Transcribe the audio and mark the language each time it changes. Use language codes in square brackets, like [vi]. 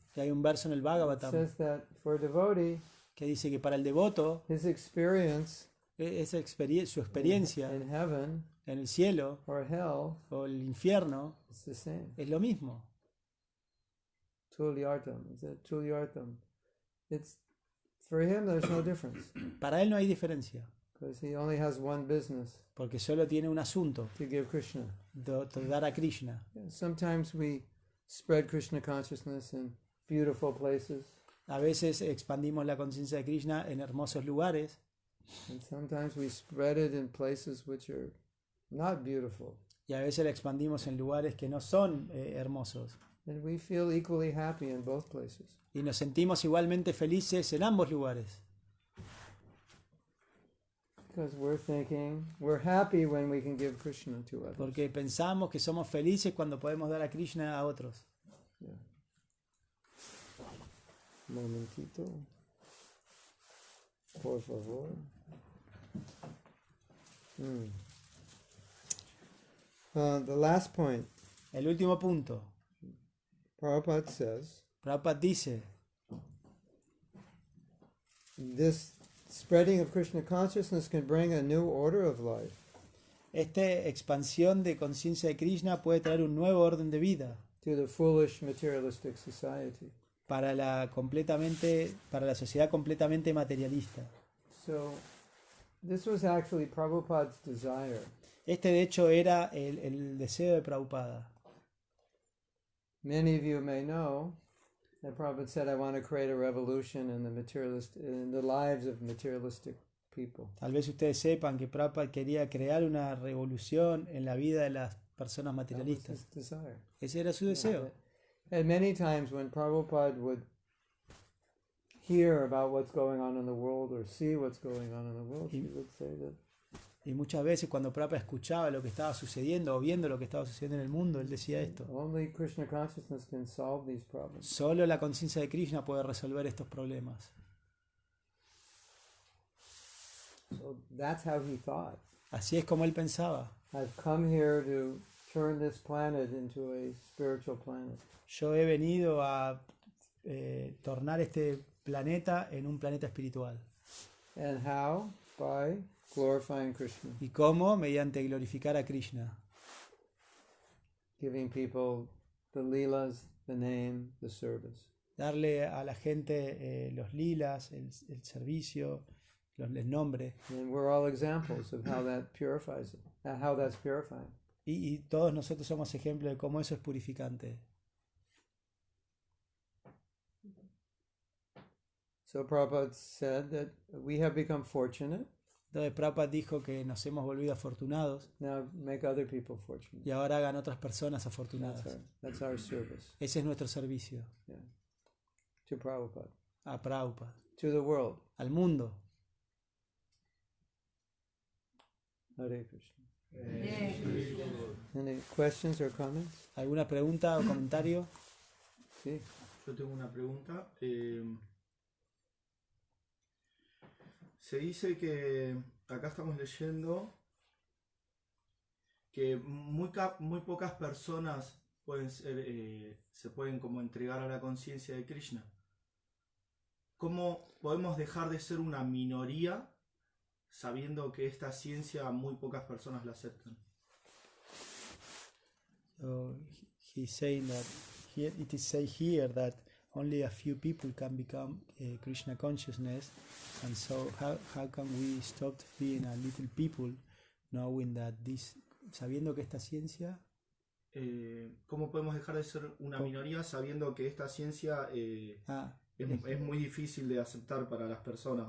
[es] Y hay un verso en el [en] that Bhagavatam says that for a devotee, [es] que dice que para el devoto, [en] his experience [es] su experiencia [en] in heaven [es] en el cielo [en] or hell [es] o el infierno [en] is the same. [es] es lo mismo. [en] Tulyartam. It's for him. There's no difference [es] Para él no hay diferencia, [en] because he only has one business [es] porque solo tiene un asunto, [en] to give Krishna. [es] de dar a Krishna. [en] Sometimes we spread Krishna consciousness in beautiful places, [es] A veces expandimos la conciencia de Krishna en hermosos lugares [en] and sometimes we spread it in places which are not beautiful. [es] y a veces la expandimos en lugares que no son hermosos. [en] And we feel equally happy in both places. [es] Y nos sentimos igualmente felices en ambos lugares. [en] Because we're happy when we can give Krishna to others. [es] Porque pensamos que somos felices cuando podemos dar a Krishna a otros. [en] Yeah. [es] Momentito. Por favor. [en] The last point. [es] El último punto. [en] Prabhupada says, [es] Prabhupada dice, [en] this spreading of Krishna consciousness can bring a new order of life. [es] esta expansión de conciencia de Krishna puede traer un nuevo orden de vida [en] To the foolish materialistic society. [es] para la sociedad completamente materialista. [en] So, this was actually Prabhupada's desire. [es] Este de hecho era el deseo de Prabhupada. [en] Many of you may know And Prabhupada said, I want to create a revolution in the lives of materialistic people. [es] Tal vez ustedes sepan que Prabhupada quería crear una revolución en la vida de las personas [en] That was [es] materialistas. [en] his desire. [es] Ese era su deseo. [en] And many times when Prabhupada would hear about what's going on in the world or see what's going on in the world, he would say that [es] Y muchas veces cuando Prabhupada escuchaba lo que estaba sucediendo o viendo lo que estaba sucediendo en el mundo, él decía esto. [en] only Krishna consciousness can solve these problems. [es] Solo la conciencia de Krishna puede resolver estos problemas. [en] So that's how he thought. [es] Así es como él pensaba. [en] I've come here to turn this planet into a spiritual planet. [es] Yo he venido a tornar este planeta en un planeta espiritual. [en] And how? By glorifying Krishna, [es] ¿Y cómo? Mediante glorificar a Krishna. [en] giving people the leelas, the name, the service. [es] Darle a la gente los lilas, el servicio, el nombre. [en] And we're all examples of how that purifies it, how that's purifying. [es] Y todos nosotros somos ejemplos de cómo eso es purificante. [en] So Prabhupada said that we have become fortunate. [es] Entonces Prabhupada dijo que nos hemos volvido afortunados [en] Now make other people fortunate. [es] y ahora hagan otras personas afortunadas. [en] That's our service. [es] Ese es nuestro servicio [en] To Prabhupada. [es] a Prabhupada, [en] To the world. [es] al mundo. [en] Hare Krishna. Any questions or comments? [es] ¿Alguna pregunta o comentario? Sí. Yo tengo una pregunta. Se dice que acá estamos leyendo que muy pocas personas pueden ser, se pueden como entregar a la conciencia de Krishna. ¿Cómo podemos dejar de ser una minoría sabiendo que esta ciencia muy pocas personas la aceptan? [en] So he's saying that here, it is said here that only a few people can become Krishna consciousness, and so how can we stop being a little people, knowing that this, [es] sabiendo que esta ciencia, ¿Cómo podemos dejar de ser una minoría sabiendo que esta ciencia es muy difícil de aceptar para las personas?